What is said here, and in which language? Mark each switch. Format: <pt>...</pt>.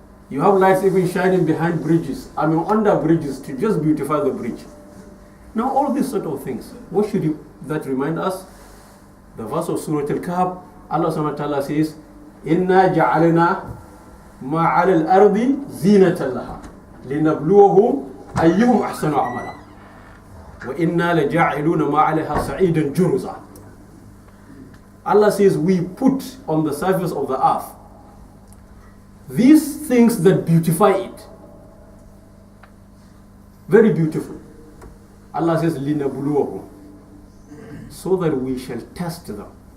<en>You have lights even shining behind bridges, under bridges to just beautify the bridge. Now all these sort of things, what should that remind us? The verse of Surah Al-Kahf, Allah subhanahu wa ta'ala says,</en> <ar>إِنَّا جَعَلْنَا مَا عَلَى الْأَرْضِ زِينَةً لَهَا لِنَبْلُوَهُمْ أيهم أحسن عملا وإنا لجاعلون ما عليها صعيدا جرزا.</ar> <en>Allah says we put on the surface of the earth these things that beautify it. Very beautiful. Allah says linabluwahum, so that we shall test them.</en>